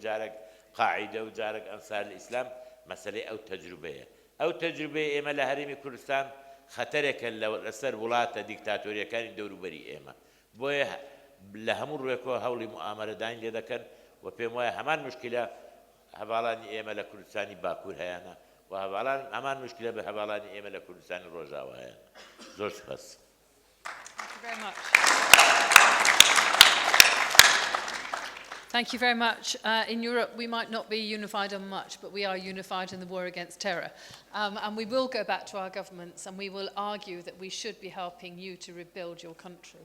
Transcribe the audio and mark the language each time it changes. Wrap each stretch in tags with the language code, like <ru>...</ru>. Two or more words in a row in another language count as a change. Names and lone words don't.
<ckb>جارێک قاعیدە و جارێک ئەنسار الئیسلام مەسەلەی ئەو تەجروبەیە ئەو تەجروبەیە ئێمە لە هەرێمی کوردستان خەتەرێکە لەسەر وڵاتە دیکتاتۆریەکانی دەوروبەری ئێمە بۆیە لە هەموو ڕوویەکەوە هەوڵی موامەرەدانی لێ دەکەن و پێم وایە هەمان مشکلە هەواڵانی ئێمە لە کوردستانی باکوور هەیەە و هەمان مشکلە بە هەواڵانی ئێمە لە کوردستانی ڕۆژاوا هەیە زۆر سپاس.</ckb> <en>Thank you very much. In Europe, we might not be unified on much, but we are unified in the war against terror. And we will go back to our governments and we will argue that we should be helping you to rebuild your country.</en>